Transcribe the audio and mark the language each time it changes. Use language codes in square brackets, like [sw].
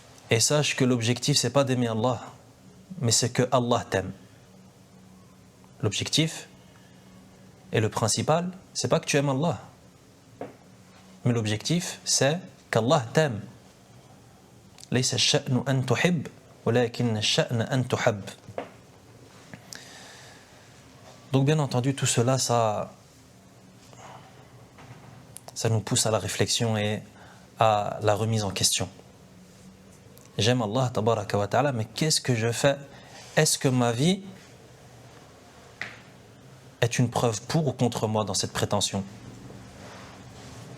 [fr] Et sache que l'objectif, c'est pas d'aimer Allah, mais c'est que Allah t'aime. L'objectif et le principal, c'est pas que tu aimes Allah, mais l'objectif, c'est qu'Allah t'aime. [ar] ليس الشأن أن تحب ولكن الشأن أن تحب. [fr] Donc bien entendu, tout cela, ça nous pousse à la réflexion et à la remise en question. J'aime Allah, [ar] tabaraka wa ta'ala, [fr] mais qu'est-ce que je fais ? Est-ce que ma vie est une preuve pour ou contre moi dans cette prétention ?